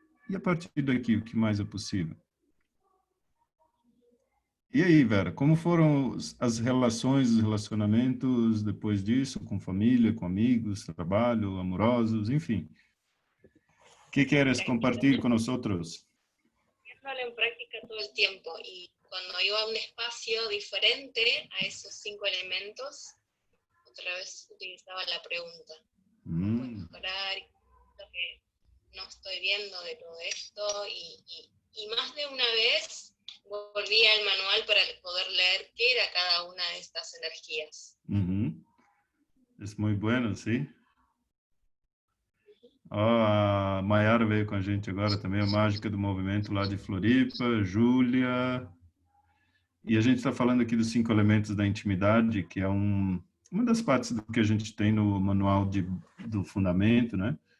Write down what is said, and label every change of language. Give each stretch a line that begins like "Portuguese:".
Portuguese: E a partir daqui, o que mais é possível? E aí, Vera, como foram as relações, os relacionamentos depois disso, com família, com amigos, trabalho, amorosos, enfim? O que queres compartilhar com nós outros?
Spanish: Poniéndolo en práctica todo el tiempo y cuando iba a un espacio diferente a esos 5 elementos, otra vez utilizaba la pregunta. ¿Puedo mejorar? Lo que no estoy viendo de todo esto y más de una vez volví al manual para poder leer qué era cada una de estas energías. Es muy bueno, sí.
Portuguese: A Mayara veio com a gente agora também, a mágica do movimento lá de Floripa, Júlia. E a gente está falando aqui dos 5 elementos da intimidade, que é uma das partes do que a gente tem no manual do fundamento, né?